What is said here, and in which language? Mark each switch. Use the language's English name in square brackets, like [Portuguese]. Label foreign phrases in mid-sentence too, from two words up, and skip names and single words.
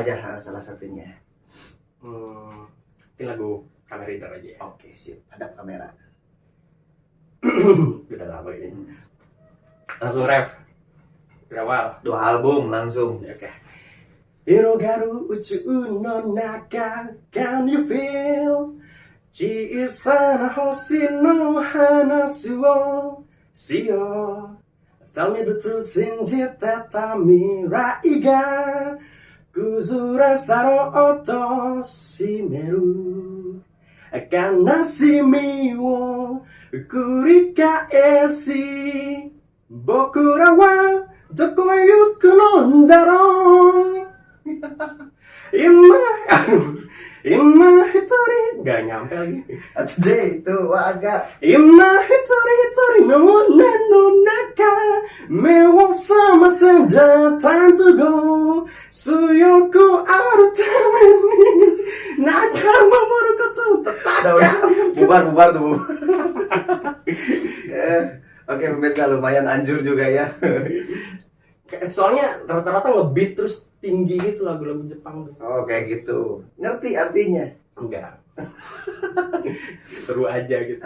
[Indonesian] aja salah satunya. Mungkin lagu Kamen Rider aja ya. Oke, sip. Hadap kamera. Udah lama ini. Langsung ref. Berawal. 2 album langsung. Oke. [Japanese] 広がる宇宙の中, [English] can you feel? [Japanese] 小さな星の話をしよう。 [English] Tell me the truth [Japanese] 信じてた未来が崩れ去ろうとしめる。悲しみを繰り返し、僕らはどこへ行くのだろう。今一人 [Indonesian] gak nyampe lagi. Today itu agak [Japanese] 今一人の胸の中目を覚ませんだ [English] Time to go [Japanese] 強くあるために仲間守ること戦う [Indonesian] bubar tuh. Oke pemirsa, lumayan anjur juga ya. Soalnya rata-rata ngebeat terus tinggi gitu lagu-lagu Jepang tuh. Oh kayak gitu. Ngerti artinya? Enggak. Seru aja gitu.